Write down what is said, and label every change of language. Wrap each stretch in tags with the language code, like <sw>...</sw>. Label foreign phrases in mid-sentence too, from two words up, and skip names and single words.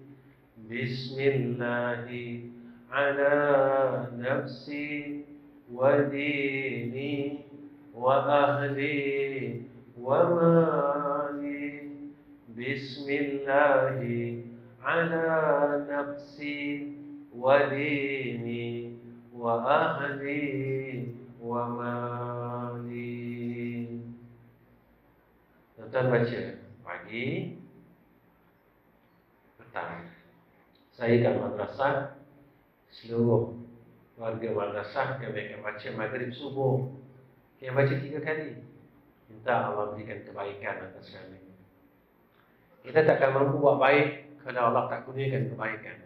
<ar>بسم الله على نفسي وديني وأهلي ومالي. بسم الله على نفسي وديني وأهلي ومالي.</ar> <ms>Tuan baca pagi, petang. Saya dan madrasah, seluruh warga madrasah kami akan baca maghrib subuh. Kami baca 3 kali. Minta Allah berikan kebaikan atas kami. Kita takkan mampu buat baik kalau Allah tak kurniakan kebaikan.</ms>